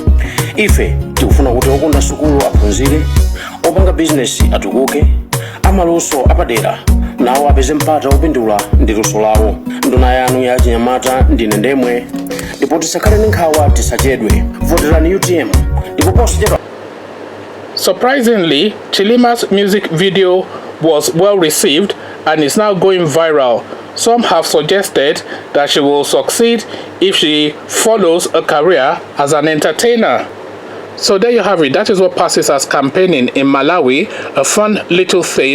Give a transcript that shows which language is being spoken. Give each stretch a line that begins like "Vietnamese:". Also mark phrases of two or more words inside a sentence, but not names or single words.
Nyanja: Ife tikufuna kuti okonda sukulu aphunzire, opanga business atukuke, amaluso apadera nawo apeze mpata opindula ndi luso lawo. Nduna yanu ya chinyamata ndine ndemwe ndipo tisakhale ndi nkhawa tisachedwe. Voterani UTM ndipo posachedwa.
English: Surprisingly, Chilima's music video was well received and is now going viral. Some have suggested that she will succeed if she follows a career as an entertainer. So there you have it. That is what passes as campaigning in Malawi. A fun little thing.